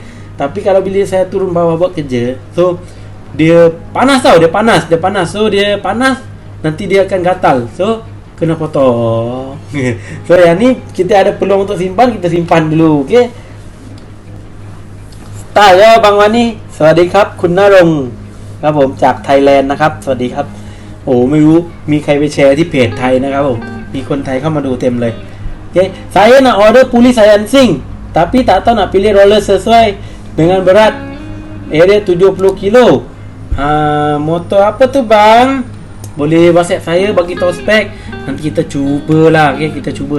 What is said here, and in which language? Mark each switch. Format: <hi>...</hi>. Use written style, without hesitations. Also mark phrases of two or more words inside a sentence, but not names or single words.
<ms>Tapi kalau bila saya turun bawah buat kerja, so dia panas tau, dia panas. So dia panas, nanti dia akan gatal. So kena potong. So yang ni kita ada peluang untuk simpan, kita simpan dulu. Okay. Style ya Bang Wani.</ms> <th>สวัสดีครับคุณณรงค์ครับผมจากไทยแลนด์นะครับสวัสดีครับโอ้ไม่รู้มีใครไปแชร์ที่เพจไทยนะครับผมมีคนไทยเข้ามาดูเต็มเลย Okay.</th> <ms>Saya nak order puli Sayansing, tapi tak tahu nak pilih roller sesuai dengan berat area 70 kilo. Motor apa tu bang? Boleh WhatsApp saya bagi tahu spek. Nanti kita cubalah. Okay, kita cuba.</ms>